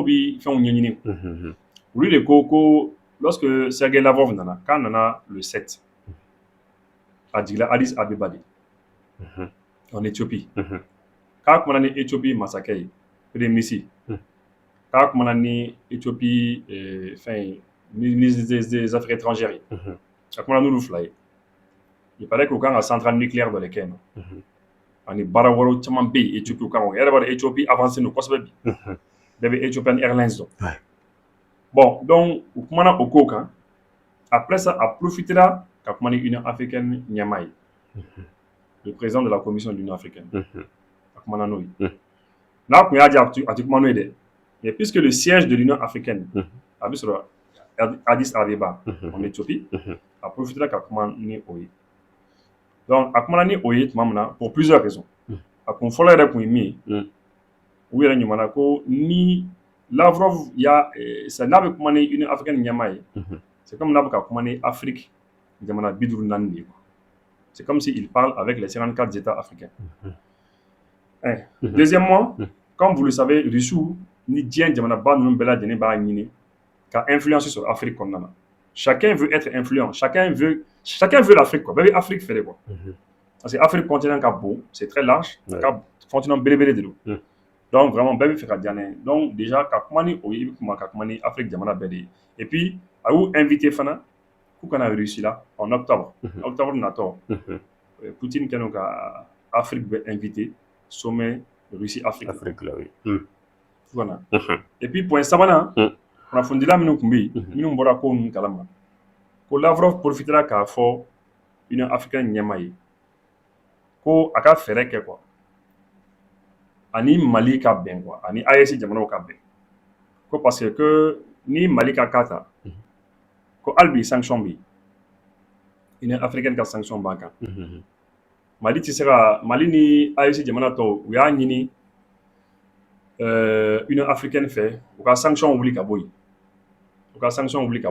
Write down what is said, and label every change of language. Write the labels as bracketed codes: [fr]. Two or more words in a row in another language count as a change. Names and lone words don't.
[bm] bɛ fɛnw ɲɛɲini olu de ko lorsque Sergei Lavrov nana k'a nana le 7 a jigila Addis Abeba de [fr] en Éthiopie [bm] k'a kumana ni Éthiopie masakɛ ye [fr] premier ministre [bm] k'a kumana ni Éthiopie fɛn [fr] ministre des affaires étrangères [bm] ye a kumana n'olu fila ye [fr] il paraît [bm] qu'u kan ka [fr] centrale nucléaire [bm] dɔ de kɛ yen nɔ ani baara wɛrɛw caman bɛ yen Éthiopie kan o yɛrɛ b'a dɔn Éthiopie avancé don kosɛbɛ bi bɛɛ bɛ Ethiopian Airlines dɔn bon donc u kumana o ko kan [fr] après ça [bm] a profitera ka kuma ni Union africaine ɲɛmaa ye [fr] le président de la commission de l'Union africaine [bm] a kumana n'o ye n'a kun y'a diya a tɛ kuma n'o ye dɛ [fr] mais puisque le siège de l'Union africaine a bɛ sɔrɔ Addis Abeba en Éthiopie [bm] a profitera ka kuma ni o ye donc a kumana ni o ye tuma min na [fr] pour plusieurs raisons [bm] a kun fɔlɔ yɛrɛ kun ye min ye u yɛrɛ ɲumana ko ni Lavrov n'a bɛ kuma ni Union africaine ɲɛmaa ye [fr] c'est comme [bm] n'a bɛ ka kuma ni Afrique jamana 54 de ye [fr] c'est comme si il parle avec les 54 États africains deuxièmement comme vous le savez [bm] Rusiw ni diɲɛ jamanaba ninnu bɛɛ lajɛlen b'a ɲini ka [fr] influence sur [bm] Afrique kɔnɔna na [fr] chacun veut être influent chacun veut l'Afrique quoi [bm] bɛɛ bɛ Afrique fɛ de quoi parce que Afrique continent ka bon [fr] c'est très large [bm] ka continent belebele de don [fr] Donc vraiment [bm] bɛɛ bɛ fɛ ka diya ne ye. [fr] Donc déjà [bm] ka kuma ni o ye, i bɛ kuma ka kuma ni Afrique jamana bɛɛ de ye. [fr] Et puis [bm] a y'u invité fana k'u kana Russie la [fr] en octobre. [bm] Octobre natɔ Poutine kɛlen don ka Afrique bɛɛ invité sommet Russie Afrique. Afrique la oui. Fo ka na. [fr] Et puis point [bm] sabanan kunnafonidila minnu tun bɛ yen minnu bɔra ko ninnu kalama ko Lavrov profitera k'a fɔ Union africaine ɲɛmaa ye ko a ka fɛɛrɛ kɛ quoi ani Mali ka bɛn quoi ani AES jamanaw ka bɛn ko parce que ni Mali ka cas ta ko hali bi sanction bɛ yen Union africaine ka sanction b'an kan Mali tɛ se ka Mali ni AES jamana tɔw u y'a ɲini Union africaine fɛ u ka sanction wuli ka bɔ yen u ka sanction wuli ka